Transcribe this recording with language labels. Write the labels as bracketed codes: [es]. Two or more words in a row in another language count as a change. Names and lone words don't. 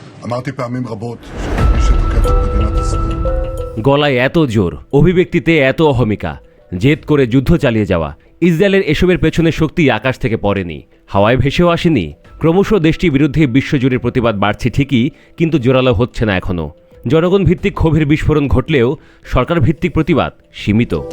[he] אמרתי פעמים רבות שמי שתוקף את מדינת ישראל [bn] গলায় এত জোর, অভিব্যক্তিতে এত অহমিকা, জেদ করে যুদ্ধ চালিয়ে যাওয়া। ইসরায়েলের এসবের পেছনে শক্তি আকাশ থেকে পড়েনি, হাওয়ায় ভেসেও আসেনি। ক্রমশ দেশটির বিরুদ্ধে বিশ্বজুড়ে প্রতিবাদ বাড়ছে ঠিকই, কিন্তু জোরালো হচ্ছে না এখনও। জনগণ ভিত্তিক ক্ষোভের বিস্ফোরণ ঘটলেও সরকার ভিত্তিক প্রতিবাদ সীমিত।